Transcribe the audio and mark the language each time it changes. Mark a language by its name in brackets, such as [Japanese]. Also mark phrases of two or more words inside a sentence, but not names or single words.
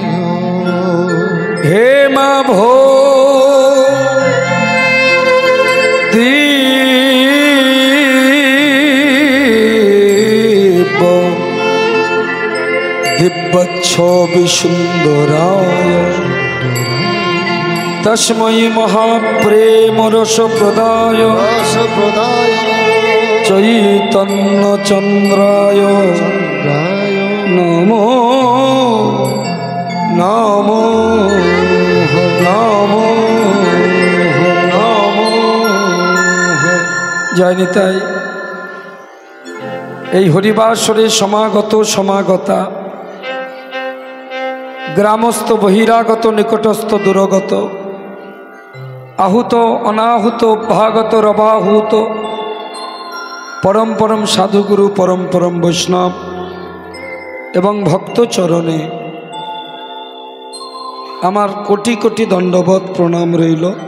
[Sanskrit] হে মা ভো দীপ দিব্যচ্ছবি সুন্দরায় তস্मै महाप्रेमरसप्रदाय রসপ্রদায় चैतन्यचन्द्राय চন্দ্রায় नमो नमो नमो नमो जय निताई। [Bangla] এই হরিবাসরে সমাগত সমাগতা গ্রামস্থ বহিরাগত নিকটস্থ দূরগত আহুত অনাহুত ভাগত রবাহুত পরম পরম সাধুগুরু পরম পরম বৈষ্ণব এবং ভক্ত চরণে আমার কোটি কোটি দণ্ডবত প্রণাম রইল।